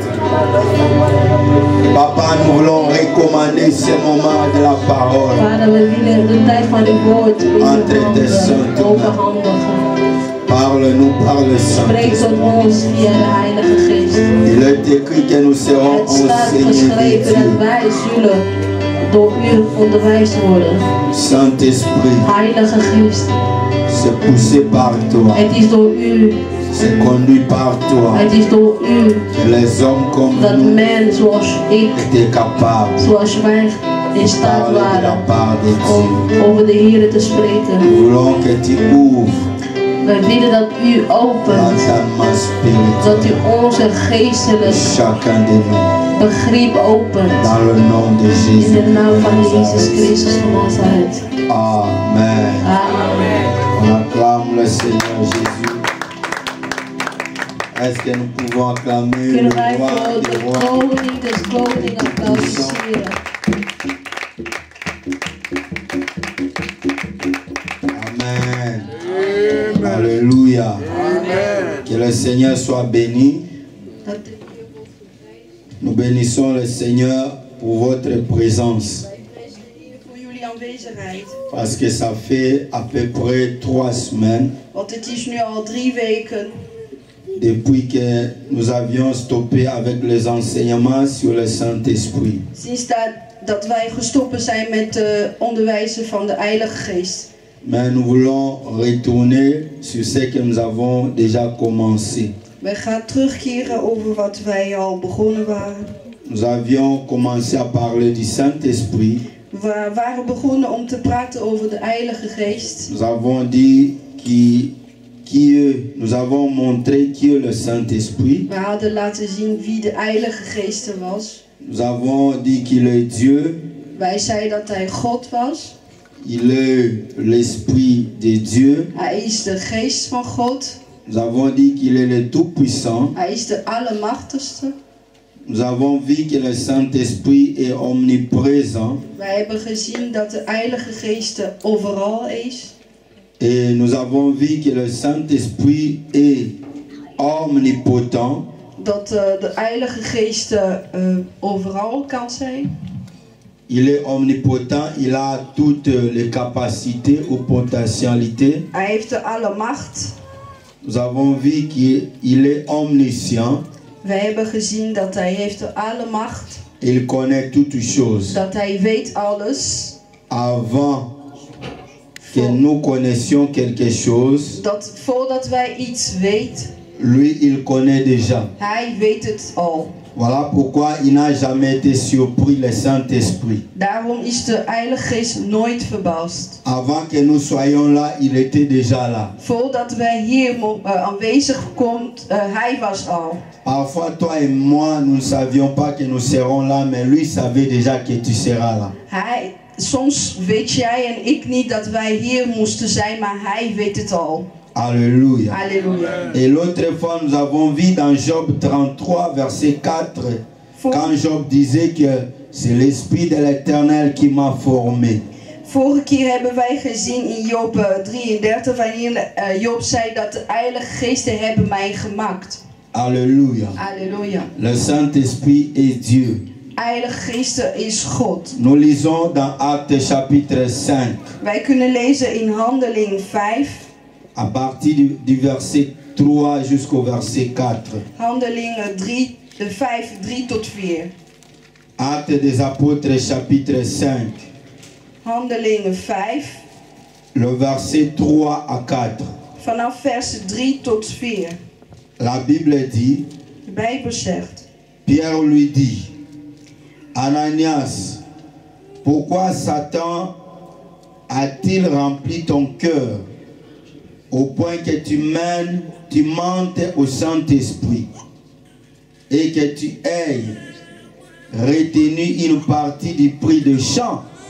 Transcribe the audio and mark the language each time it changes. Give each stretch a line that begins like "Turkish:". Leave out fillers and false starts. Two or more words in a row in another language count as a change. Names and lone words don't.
French: Papa, nous voulons recommander ce moment de la parole. Entre tes saintes mains. Parle-nous par le Saint-Esprit. Il est écrit que nous serons enseignés de Dieu.
Dutch: Door u onderwijs worden.
French: Saint-Esprit,
Dutch: Heilige Geest,
French: c'est poussé par toi.
Dutch: Het is door u.
French: C'est conduit par toi.
Dutch: Het is door u.
French: Que les hommes comme
Dutch: dat
French: nous
Dutch: men zoals ik,
French: étaient capables
Dutch: zoals wij in staat waren om over de Heer te spreken.
French: Nous voulons que tu ouvres.
Dutch: Wij willen dat u opent, dat u onze geestelijke begrip opent. In de naam van Jezus Christus van Nazareth. Amen. Amen.
French: On acclame le Seigneur Jésus. Est-ce que nous pouvons acclamer le roi des rois?
Dutch: Koning des koningen applaudisseren. Amen.
French: Alléluia. Que le Seigneur soit béni. Nous bénissons le Seigneur pour votre présence. Parce que ça fait à peu près 3 semaines.
Dutch: Want het is nu al 3 weken.
French: Depuis que nous avions stoppé avec les enseignements sur le Saint-Esprit.
Dutch: Sinds dat wij gestopt zijn met onderwijzen van de Heilige Geest.
French: Mais nous voulons retourner sur ce que nous avons déjà commencé.
Dutch: Wij gaan terugkeren over wat wij al begonnen waren.
French: Nous avions commencé à parler du Saint-Esprit.
Dutch: We waren begonnen om te praten over de Heilige Geest.
French: Nous avons dit nous avons montré qui est le Saint-Esprit.
Dutch: We hadden laten zien wie de Heilige Geest was.
French: Nous avons dit qu'il est Dieu.
Dutch: Wij zeiden dat hij God was.
French: Il est l'Esprit de Dieu.
Dutch: Hij is de Geest van God.
French: Nous avons dit qu'il est le Tout-Puissant.
Dutch: Hij is de Allermachtigste.
French: Nous avons vu que le Saint-Esprit est omniprésent.
Dutch: Wij hebben gezien dat de Heilige Geest overal is.
French: Et nous avons vu que le Saint-Esprit est omnipotent.
Dutch: Dat de Heilige Geest overal kan zijn.
French: Il est omnipotent, il a toutes les capacités ou potentialités.
Dutch: Hij heeft de alle macht.
French: Nous avons vu qu'il est omniscient.
Dutch: Wij hebben gezien dat hij heeft de alle macht.
French: Il connaît toutes choses.
Dutch: Dat hij weet alles.
French: Avant que nous connaissions quelque chose,
Dutch: dat voordat wij iets weten,
French: lui il connaît déjà.
Dutch: hij weet het al.
French: Voilà pourquoi il n'a jamais été surpris, le Saint-Esprit.
Dutch: Daarom is de Heilige Geest nooit verbaasd.
French: Avant que nous soyons là, il était déjà là.
Dutch: Voordat wij hier aanwezig komt, hij was al.
French: Parfois, toi et moi, nous ne savions pas que nous serons là, mais lui savait déjà que tu seras là.
Dutch: Soms weet jij en ik niet dat wij hier moesten zijn, maar hij weet het al.
French: Alléluia. Alléluia. Et l'autre fois, nous avons vu dans Job 33, verset 4, quand Job disait que c'est l'Esprit de l'Éternel qui m'a formé.
Dutch: Vorige keer hebben wij gezien in Job 33, wanneer Job zei dat de Heilige Geesten hebben mij gemaakt.
French: Alléluia. Alléluia. Le Saint-Esprit est Dieu.
Dutch: Heilige Geest is God.
French: Nous lisons dans Actes chapitre 5.
Dutch: Wij kunnen lezen in Handeling 5.
French: À partir du verset 3 jusqu'au verset 4.
Dutch: Handelingen 5, 3 tot 4.
French: Actes des Apôtres chapitre 5.
Dutch: Handelingen 5.
French: Le verset 3 à 4.
Dutch: Vanaf vers 3 tot 4.
French: La Bible dit,
Dutch: De Bijbel zegt,
French: Pierre lui dit, Ananias, pourquoi Satan a-t-il rempli ton cœur au point que tu mentes au Saint-Esprit et que tu aies retenu une partie du prix de champ?